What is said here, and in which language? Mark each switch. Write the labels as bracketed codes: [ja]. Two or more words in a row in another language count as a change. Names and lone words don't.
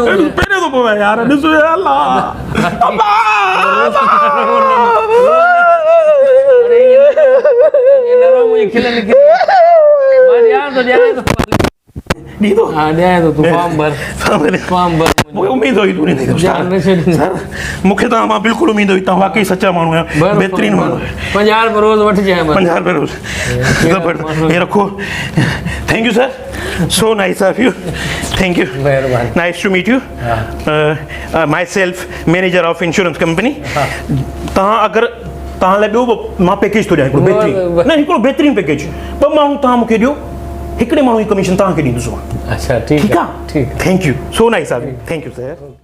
[sd] पहिरियों दफ़ो आहे यार, ॾिसो अलाह उम्मीद हुई मूंखे तव्हां मां बिल्कुलु उम्मीद हुई, तव्हां वाकई सचा माण्हू आहियो, बहितरीन माण्हू। 50 रुपए रोज़ वठिजे, [hi] 50 रुपए रोज़, ये रखो, [en] thank you sir, so nice of you, thank you, nice to meet you, myself manager of insurance company। [sd] तव्हां अगरि तव्हां लाइ ॿियो मां पैकेज थो ॾियां, हिकिड़ो बहितरीन, न हिकिड़ो बहितरीन पैकेज, 2 माण्हू तव्हां मूंखे ॾियो, हिकिड़े माण्हू जी कमीशन तव्हांखे ॾींदुसि मां। अच्छा ठीकु आहे, [en] thank you, so nice of you, thank you sir.